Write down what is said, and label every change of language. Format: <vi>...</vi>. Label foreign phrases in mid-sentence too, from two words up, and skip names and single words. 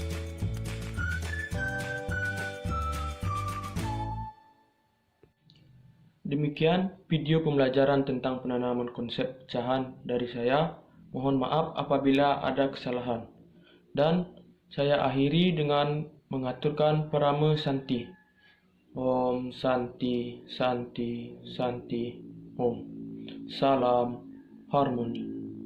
<id>Demikian video pembelajaran tentang penanaman konsep pecahan dari saya. Mohon maaf apabila ada kesalahan. Dan saya akhiri dengan mengaturkan</id> <sa>Parama Santi. Om Santi, Santi, Santi, Om.</sa> <id>Salam harmoni.</id>